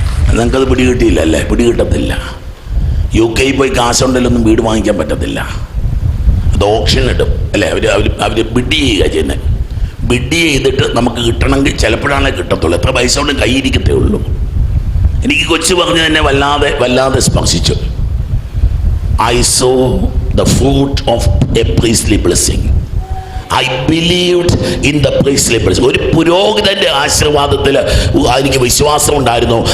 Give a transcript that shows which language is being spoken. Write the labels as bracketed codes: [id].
[ml] നിങ്ങൾക്കത് പിടികിട്ടിയില്ല അല്ലേ? പിടികിട്ടത്തില്ല. UK പോയി കാശുണ്ടെങ്കിലൊന്നും വീട് വാങ്ങിക്കാൻ പറ്റത്തില്ല. അത് ഓപ്ഷൻ ഇടും അല്ലേ? അവർ ബിഡ് ചെയ്യുക ചെയ്യുന്നത്. ബിഡ് ചെയ്തിട്ട് നമുക്ക് കിട്ടണമെങ്കിൽ ചിലപ്പോഴാണേ കിട്ടത്തുള്ളൂ. എത്ര പൈസ കൊണ്ട് കൈയിരിക്കത്തേ ഉള്ളൂ. എനിക്ക് കൊച്ചു പറഞ്ഞ് തന്നെ വല്ലാതെ സ്പർശിച്ചു. [en] I saw the fruit of a priestly blessing. I believed in the priestly blessing. [ml] ഒരു പുരോഹിതന്റെ ആശീർവാദത്തിൽ എനിക്ക് വിശ്വാസം ഉണ്ടായിരുന്നു.